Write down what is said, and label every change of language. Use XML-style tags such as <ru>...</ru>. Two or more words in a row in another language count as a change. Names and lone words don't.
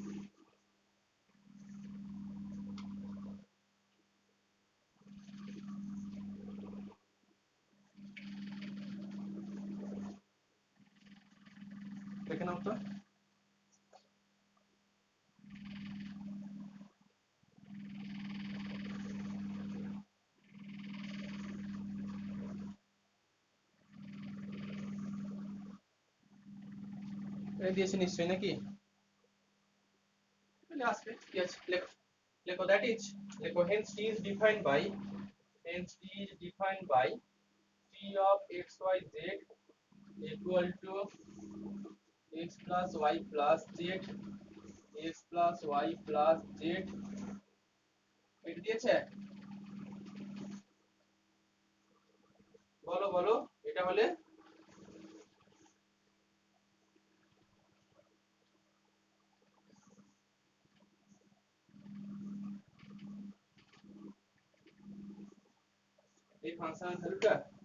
<bn>দেখে নাও তো এটা দিয়েছে নিশ্চয়ই নাকি তাহলে আসবে কি আছে লেখো লেখো</bn> <en>that is</en> <bn>লেখো</bn> <en>hence t is defined by t of x y z equal to x plus y plus z x plus y plus z</en> <bn>এটা দিয়েছে বলো বলো এটা হলে এই</bn> <en>function's value</en>